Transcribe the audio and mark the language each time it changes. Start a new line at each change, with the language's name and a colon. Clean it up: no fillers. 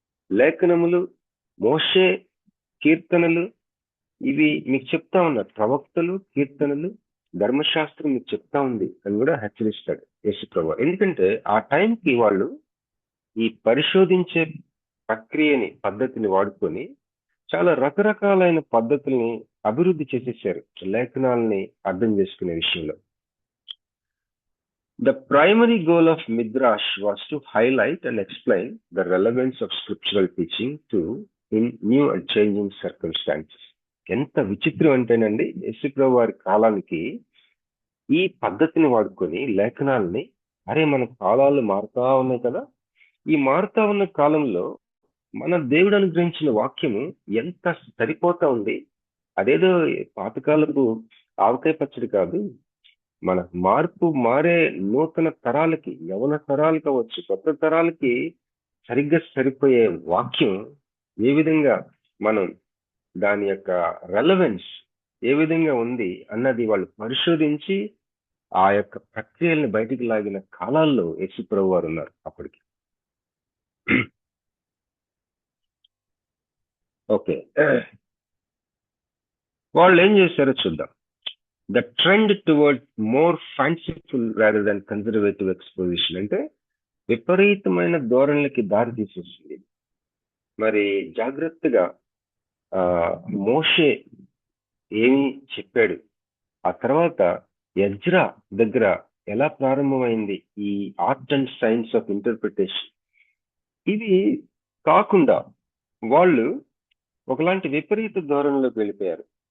Telugu: లేఖనములు, మోషే, కీర్తనలు ఇవి మీకు చెప్తా ఉన్నారు, ప్రవక్తలు, కీర్తనలు, ధర్మశాస్త్రం మీకు చెప్తా ఉంది అని కూడా హెచ్చరిస్తాడు యేసు ప్రభు. ఎందుకంటే ఆ టైంకి వాళ్ళు ఈ పరిశోధించే ప్రక్రియని, పద్ధతిని వాడుకొని చాలా రకరకాలైన పద్ధతుల్ని అభివృద్ధి చేసేసారు లేఖనాలని అర్థం చేసుకునే విషయంలో.
English: The primary goal of Midrash was to highlight and explain the relevance of scriptural teaching to in new and changing circumstances.
Telugu: ఎంత విచిత్రం అంటేనండి, యేసుప్రభు వారి కాలానికి ఈ పద్ధతిని వాడుకొని లేఖనాలని, అరే మన కాలాలు మారుతా ఉన్నాయి కదా, ఈ మారుతా ఉన్న కాలంలో మన దేవుడు అనుగ్రహించిన వాక్యము ఎంత సరిపోతా ఉంది, అదేదో పాతకాలపు ఆవకాయ పచ్చడి కాదు, మన మారే నూతన తరాలకి, యవన తరాలు కావచ్చు, కొత్త తరాలకి సరిగ్గా సరిపోయే వాక్యం ఏ విధంగా మనం దాని యొక్క రెలవెన్స్ ఏ విధంగా ఉంది అన్నది వాళ్ళు పరిశోధించి ఆ యొక్క ప్రక్రియల్ని బయటికి లాగిన కాలాల్లో యేసు ప్రభు వారు ఉన్నారు అప్పటికి. ఓకే, వాళ్ళు ఏం చేశారో చూద్దాం.
English: The trend towards more fanciful rather than conservative exposition,
Telugu: అంటే విపరీతమైన ధోరణులకి దారి తీసేసింది. మరి జాగ్రత్తగా మోషే ఏమి చెప్పాడు, ఆ తర్వాత ఎజ్రా దగ్గర ఎలా ప్రారంభమైంది ఈ
English: art and science of interpretation,
Telugu: ఇవి కాకుండా వాళ్ళు ఒకలాంటి విపరీత ధోరణిలోకి వెళ్ళిపోయారు.